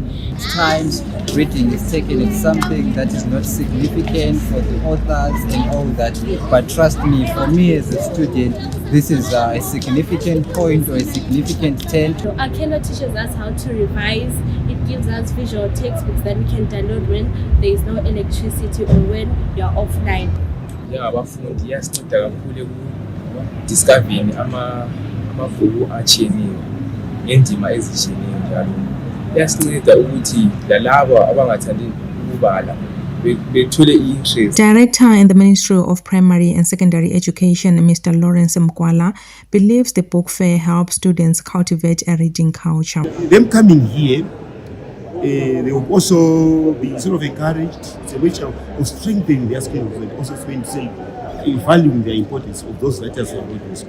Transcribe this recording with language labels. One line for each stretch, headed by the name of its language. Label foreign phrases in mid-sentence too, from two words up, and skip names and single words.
English: Times reading is taken as something that is not significant for the authors and all that, but trust me, for me as a student, this is a significant point or a significant turn. Our Kendo teaches us how to revise. It gives us visual textbooks that we can download when there is no electricity or when you are offline.
North Ndebele: Discovering amavuku achiyeneyo ngendima ezitshiyeneyo njalo yasinceda ukuthi lalabo abangathandi ukubala bethule interest.
English: Director in the Ministry of Primary and Secondary Education, Mr. Lawrence Mkwala, believes the book fair helps students cultivate a reading culture. Them coming here, they will also be sort of encouraged. It's a way of strengthening their skills and also valuing the importance of those writers who are in school.